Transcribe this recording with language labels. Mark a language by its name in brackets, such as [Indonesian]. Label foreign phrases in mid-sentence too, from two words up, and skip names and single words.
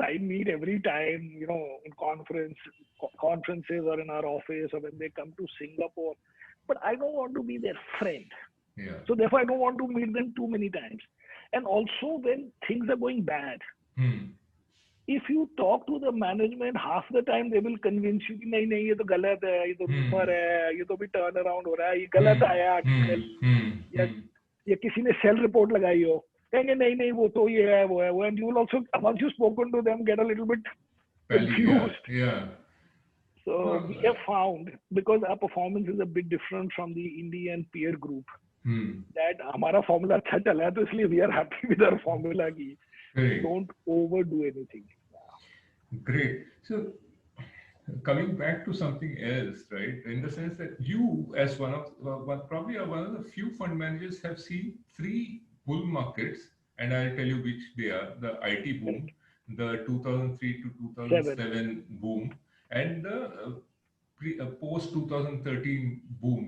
[English] I meet every time, in conferences or in our office or when they come to Singapore. But I don't want to be their friend. Yeah. So therefore, I don't want to meet them too many times. And also, when things are going bad, if you talk to the management, half the time they will convince you, nahi, [Hindi] ये तो ग़लत है, ये तो rumor है, ये तो भी turnaround हो रहा है, ये ग़लत आया article, या किसी ने [English] sell report [Hindi] लगाई हो. नहीं, वो तो ये है, वो है, [English] and you will also, once you've spoken to them, get a little bit confused. Yeah. So we have found, because our performance is a bit different from the Indian peer group, that [Hindi] हमारा formula अच्छा चला है, तो इसलिए [English] we are happy with our formula की. Don't overdo anything. Great. So coming back to something else, right? In the sense that you, as probably one of the few fund managers, have seen 3 bull markets, and I'll tell you which they are: the IT boom, the 2003 to 2007 boom, and the post 2013 boom.